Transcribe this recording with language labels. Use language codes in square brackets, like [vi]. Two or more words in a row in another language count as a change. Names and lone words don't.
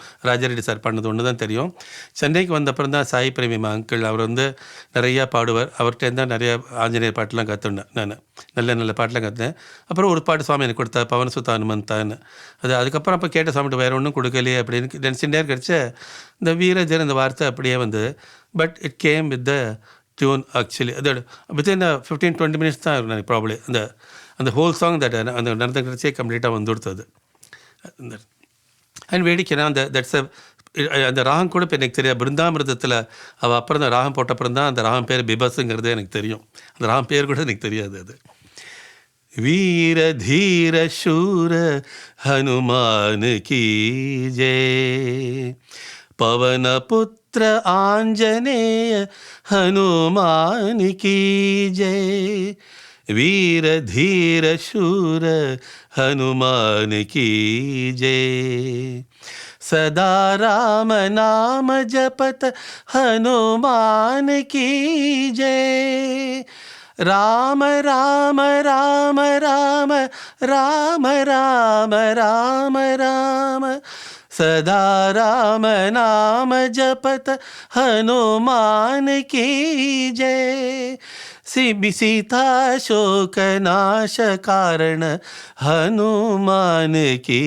[ta] ராஜாரெட்டி சார் பண்ணது ஒன்று தான் தெரியும். சென்னைக்கு வந்த அப்புறம் தான் சாய் பிரேமிமா அங்கிள் அவர் வந்து நிறையா பாடுவார். அவர்கிட்ட தான் நிறையா ஆஞ்சநேயர் பாட்டெலாம் கற்றுண்டேன் நான். நல்ல பாட்டெலாம் கற்றுனேன். அப்புறம் ஒரு பாட்டு சுவாமி எனக்கு கொடுத்தா பவன் சுதா ஹனுமந்தான்னு. அதுக்கப்புறம் அப்போ கேட்ட சுவாமிட்டு வேறு ஒன்றும் கொடுக்கலையே அப்படின்னு நினச்சிட்டே கிடச்ச இந்த வீரஜன் இந்த வார்த்தை அப்படியே வந்து. [en] But it came with the tune actually. அதோட within 15-20 minutes [ta] தான் இருக்கும் எனக்கு [en] ப்ராப்ளி. [ta] அந்த [en] whole song that [ta] அந்த நடந்த கிடச்சே கம்ப்ளீட்டாக வந்து கொடுத்தது. அண்ட் வேடிக்கைனா அந்த ராகம் கூட இப்போ எனக்கு தெரியாது. பிருந்தாமிரதத்தில் அவள் அப்புறம் அந்த ராகம் போட்ட அப்புறம் தான் அந்த ராகம் பேர் பிபஸுங்கிறதே எனக்கு தெரியும். அந்த ராகம் பேர் கூட எனக்கு தெரியாது. அது [hi] वीर धीर शूर हनुमान की जय, पवन पुत्र आंजनेय हनुमान की जय, वीर धीर शूर हनुमान की जय, सदा राम नाम जपत हनुमान की जय, राम राम राम राम राम राम राम राम, सदा राम नाम जपत हनुमान की जय, सीता शोक नाश कारण हनुमान की